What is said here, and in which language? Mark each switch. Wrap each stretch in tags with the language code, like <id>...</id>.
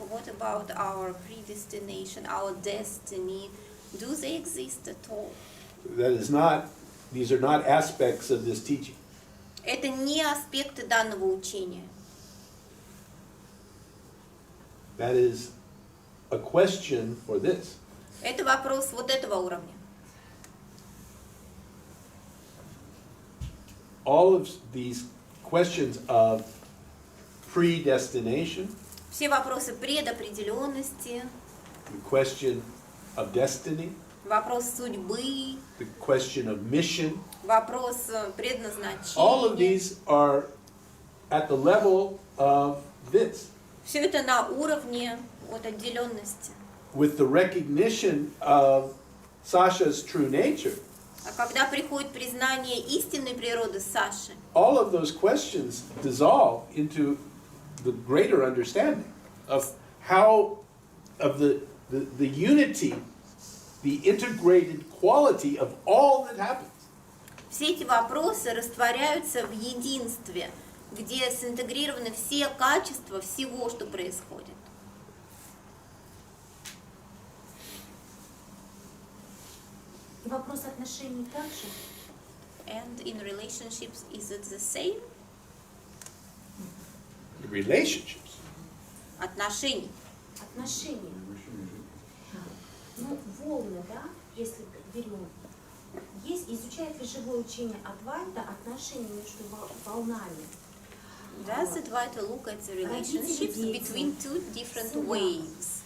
<en>What about our predestination, our destiny? Do they exist at all? That is not, these are not aspects of this teaching.</en> <ru>Это не аспекты данного учения.</ru> <en>That is a question for this.</en> <ru>Это вопрос вот этого уровня.</ru> <en>All of these questions of predestination,</en> <ru>Все вопросы предопределенности,</ru> <en>the question of destiny,</en> <ru>вопрос судьбы,</ru> <en>the question of mission,</en> <ru>вопрос</ru> <en>all of</en> <ru>предназначения.</ru> <en>these are at the level of this,</en> <ru>Все это на уровне от отделенности.</ru> <en>with the recognition of Sasha's true nature.</en> <ru>А когда приходит признание истинной природы Саши,</ru> <en>All of those questions dissolve into the greater understanding of how, of the unity, the integrated quality of all that happens.</en> <ru>все эти вопросы растворяются в единстве, где синтегрированы все качества всего, что происходит. Вопрос отношений также.</ru> <en>And in relationships, is it the same? Relationships.</en> <ru>Отношений. Отношения. Ну, волны, да, если берем. Есть, изучает ли живое учение Адвайта отношения между волнами?</ru> <en>Does Advaita look at the relationships between two different waves?</en>